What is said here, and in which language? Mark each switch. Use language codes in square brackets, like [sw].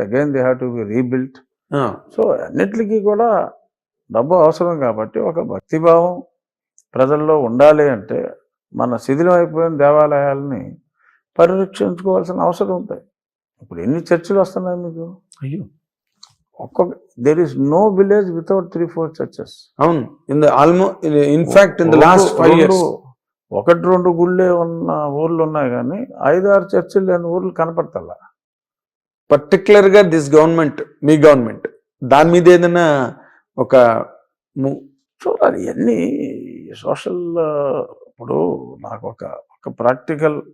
[en] Again they have to be rebuilt. [te] So అన్నిటికీ కూడా డబ్బు అవసరం కాబట్టి ఒక భక్తిభావం ప్రజల్లో ఉండాలి అంటే మన శిథిలం అయిపోయిన దేవాలయాలని పరిరక్షించుకోవాల్సిన అవసరం ఉంది. ఇప్పుడు ఎన్ని చర్చిలు వస్తున్నాయి మీకు? అయ్యో, [en] there is no village without 3-4 churches. అవును, in fact in the last 5 years [te] 1-2 గుళ్ళే ఉన్న ఊర్లు ఉన్నాయి, కానీ 5-6 చర్చిలు లేని ఊర్లు కనపడతల్లా. పర్టికులర్ గా [en] this government, [te] మీ గవర్నమెంట్ దాని మీద ఏదైనా ఒక చూడాలి. ఇవన్నీ సోషల్. ఇప్పుడు నాకు ఒక ప్రాక్టికల్